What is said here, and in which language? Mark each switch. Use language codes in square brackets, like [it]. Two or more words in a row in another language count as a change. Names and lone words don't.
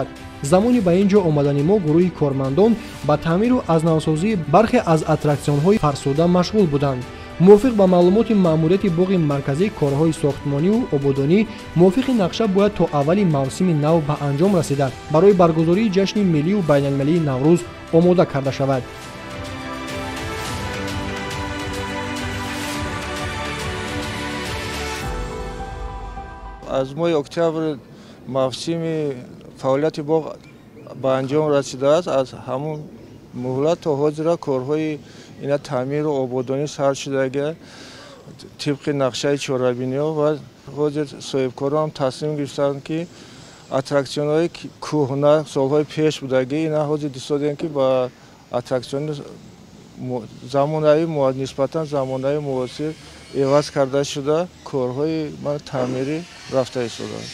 [tg] замони ба ин ҷо омадани мо гурӯҳи кормандон ба таъмиру азнавсозии бархе аз аттраксионҳои фарсуда машғул буданд. мувофиқ ба маълумоти маъмурияти боғи марказӣ, корҳои сохтмониву ободонӣ мувофиқи нақша бояд то аввали мавсими нав ба анҷом расида барои баргузории ҷашни миллию байналмилалии наврӯз омода карда шавад. аз моҳи октябр мавсими фаъолияти боғ ба анҷом расидааст. Аз ҳамун муҳлат то ҳозира корҳои ина таъмиру ободонӣ сар шудага тибқи нақшаи чорабиниҳо ва ҳозир соҳибкорон тасмим гирифтанд, ки аттраксионҳои кӯҳна солҳои пеш будагӣ ина ҳозир дист додем, ки ба аттраксиони замонави нисбатан замонави муосир эваз карда шуда корҳои таъмирӣ рафта истодааст.